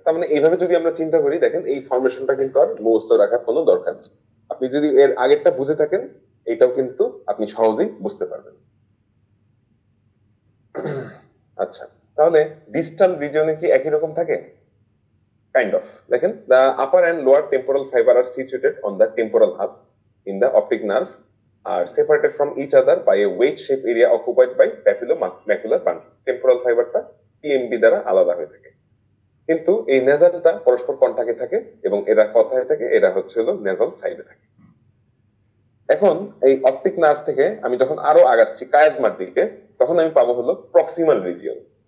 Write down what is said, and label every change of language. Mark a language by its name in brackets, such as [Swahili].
[Bangla] তার মানে এইভাবে যদি আমরা চিন্তা করি, দেখেন এই ফরমেশনটা কিন্তু আর মুখস্থ রাখার কোনো দরকার নেই। আপনি যদি এর আগেরটা বুঝে থাকেন, এটাও কিন্তু আপনি সহজেই বুঝতে পারবেন। আচ্ছা, তাহলে ডিস্টাল রিজিয়নে কি একই রকম থাকে? [English] Kind of. [Bangla] দেখেন, [English] the upper and lower temporal fiber are situated on the temporal hub in the optic nerve, are separated from each other by a wedge-shaped area occupied by papillomacular bundle. [Bangla] Temporal ফাইবারটা TMB দ্বারা আলাদা হয়ে থাকে, কিন্তু এই নেজালটা পরস্পর কন্টাক্টে থাকে এবং এরা কথায় থাকে, এরা হচ্ছে হলো নেজাল সাইডে থাকে। এখন এই অপটিক নার্ভ থেকে আমি যখন আরো আগাচ্ছি কায়াজমার দিকে, তখন আমি পাবো হলো প্রক্সিমাল রিজিয়ন।